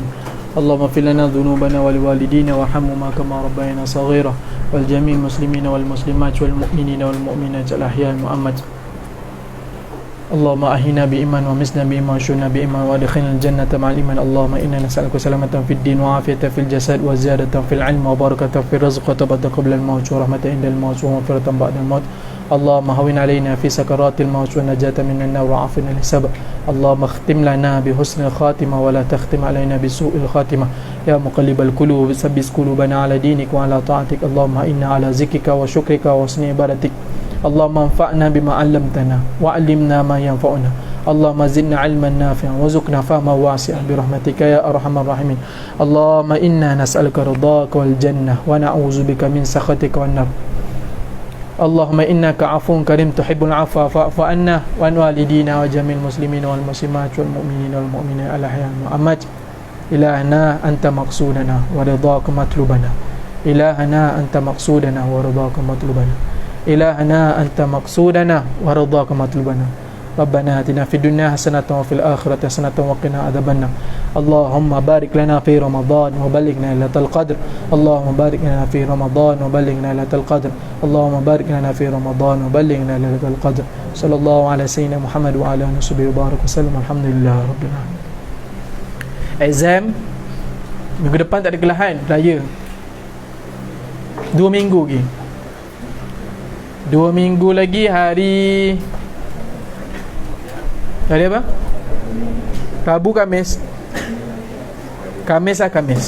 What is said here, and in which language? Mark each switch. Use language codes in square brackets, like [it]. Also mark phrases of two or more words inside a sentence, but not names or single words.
[ar] اللهم اغفر لنا ذنوبنا ولوالدينا وارحمهما كما ربيانا صغيرا ولجميع المسلمين والمسلمات والمؤمنين والمؤمنات الأحياء محمد. اللهم أحينا بالإيمان وأمتنا بالإيمان وصنا بالإيمان وأدخلنا الجنة مع الإيمان. اللهم إنا نسألك سلامة في الدين وعافية في الجسد وزيادة في العلم وبركة في الرزق وتوبة قبل الموت ورحمة عند الموت ومغفرة بعد الموت. اللهم هون علينا في سكرات الموت ونجاة من النار وعافنا الحساب. اللهم اختم لنا بحسن الخاتمة ولا تختم علينا بسوء الخاتمة. يا مقلب القلوب ثبت قلوبنا على دينك وعلى طاعتك. اللهم إنا على ذكرك وشكرك وحسن عبادتك. اللهم انفعنا بما علمتنا وعلمنا ما ينفعنا. اللهم زدنا علما نافعا وارزقنا فهما واسعا برحمتك يا أرحم الراحمين. اللهم إنا نسألك رضاك والجنة ونعوذ بك من سخطك والنار. اللهم إنك عفو كريم تحب العفو فاعف عنا وعن والدينا وجميع المسلمين والمسلمات والمؤمنين والمؤمنات الأحياء محمد. إلهنا أنت مقصودنا ورضاك مطلوبنا. إلهنا أنت مقصودنا ورضاك مطلوبنا. إلهنا أنت مقصودنا ورضاك مطلوبنا. ربنا آتنا في الدنيا حسنة وفي الآخرة حسنة وقنا عذاب النار. اللهم بارك لنا في رمضان وبلغنا ليلة القدر. اللهم بارك لنا في رمضان وبلغنا ليلة القدر. اللهم بارك لنا في رمضان وبلغنا ليلة القدر. صلى الله على سيدنا محمد وعلى آله وصحبه وبارك وسلم. الحمدلله رب العالمين. [ms] Exam minggu depan tak ada kelahan raya. 2 minggu lagi. 2 minggu lagi hari apa? Rabu, Khamis. Khamis.